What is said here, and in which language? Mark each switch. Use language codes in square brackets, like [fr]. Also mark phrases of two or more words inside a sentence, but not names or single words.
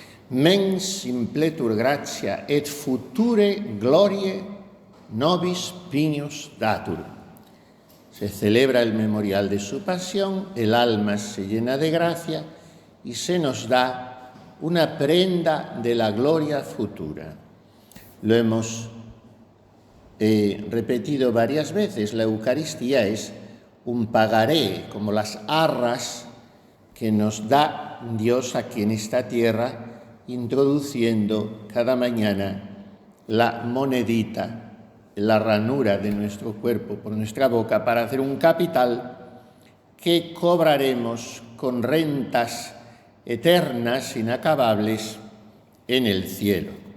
[la] mens impletur gratia et future gloriae nobis pignus datur. [es] Se celebra el memorial de su pasión, el alma se llena de gracia y se nos da una prenda de la gloria futura. Lo hemos repetido varias veces, la Eucaristía es un pagaré, como las arras que nos da Dios aquí en esta tierra, introduciendo cada mañana la monedita, la ranura de nuestro cuerpo por nuestra boca para hacer un capital que cobraremos con rentas eternas, inacabables, en el cielo.